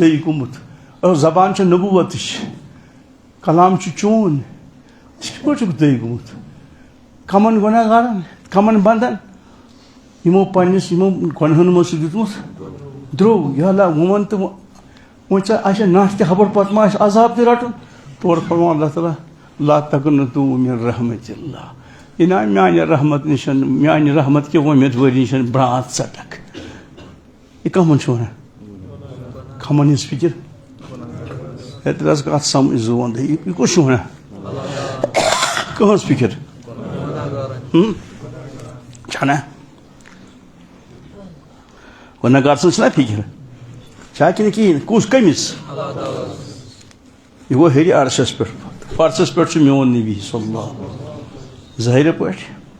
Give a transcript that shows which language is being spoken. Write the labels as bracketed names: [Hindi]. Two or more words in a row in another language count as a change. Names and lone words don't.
[Kashmiri] دٔے گوٚمُت زبان چھِ نبوتٕچ کلام چھُ چون ژٕ کِتھ پٲٹھۍ چھُکھ دٔے گوٚمُت کمن گۄناہ گارن کمن بندن یِمو پننِس یِمو گۄنہن منٛز چھُ دیُتمُت درٛوٚگ یا اللہ وۄنۍ وَن تہٕ وۄنۍ ژےٚ آسہِ نٹھ تہِ خبر پتہٕ ما آسہِ عذاب تہِ رٹُن تورٕ فرماوان اللہ تعالیٰ [Arabic] لا تقنطوا من رحمت اللہ [Kashmiri] یہِ نا میانہِ رحمت نِش میانہِ رحمت کہِ وۄمید نِش برٛانٛتھ ژٹکھ یہِ کمن چھُ ونان کمن ہٕنٛز فکر اتہِ حظ کتھ سمجھ زون یہِ کُس چھُ ونان کٕہٕنٛز فکر چھنا گۄناہ گار سٕنٛز چھنا فکر چھا کِنہٕ کِہیٖنۍ کُس کٔمِس یہِ گوٚو ہیٚرِ عرشس پٮ۪ٹھ فرشس پٮ۪ٹھ چھُ میون نبی [Arabic] صلی اللہ [Kashmiri] ظٲہرٕ پٲٹھۍ